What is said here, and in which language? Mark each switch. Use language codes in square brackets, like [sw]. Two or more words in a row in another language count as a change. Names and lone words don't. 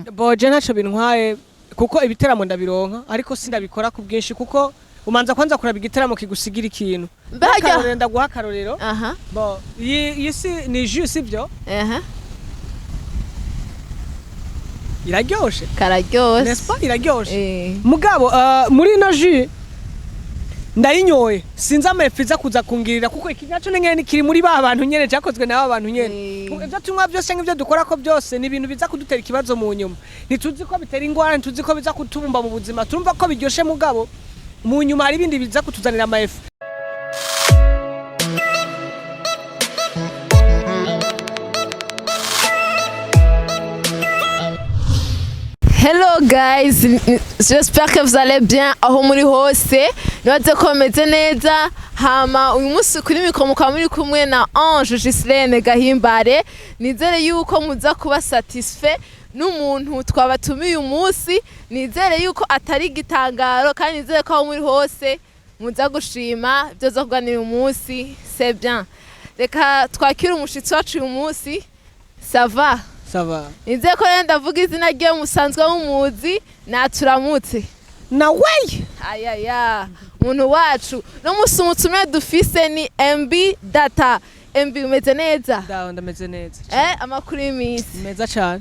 [rn] Boje ntaco bintwaye kuko ibiteramo ndabironka ariko sindabikora ku bwinshi kuko umanza kwanza kuraba igiteramo kigusigira ikintu. Akarorero ndaguha akarorero. Bo iyi si ni jus sivyo? Iraryoshe. Kararyoshe. [fr] N'est-ce pas iraryoshe? [rn] Mugabo muri no jus ndayinyoye sinza amefiza kuza kungirira kuko iki naco nyene kiri muri ba bantu nyene cyakozwe n'aba bantu nyene. Ibyo tunywa byose n'ibyo dukora ko byose ni ibintu biza kudutera ikibazo mu nyuma. Ntituzi ko bitera ingwara, ntituzi ko biza kutumba mu buzima. Turumva ko biryoshe mugabo mu nyuma hari ibindi biza kutuzanira amaefu. [en] Hello guys, [fr] j'espère que vous allez bien [rn] aho muri hose. Nibaze ko meze neza. Hama uyu munsi kuri mikro mukaba muri kumwe na Ange Gislene Gahimbare. Nizere yuko muza kuba satisfait n'umuntu twabatumiye uyu munsi. Nizere yuko atari gitangaro kandi nizere ko aho muri hose muza gushima ibyo zo kuganira uyu munsi. [fr] C'est bien. [rn] Reka twakira umushitsi wacu uyu munsi. [fr] Ça va? Ça va. [rn] Nizeye ko ndavuga izina rye musanzwe mumuzi naturamutse. Na way. Ayaya. Muntu wacu no musumutsume dufise ni MB data. MB umeze neza? Ndameze neza. Amakuru y'imisi. Meza cyane.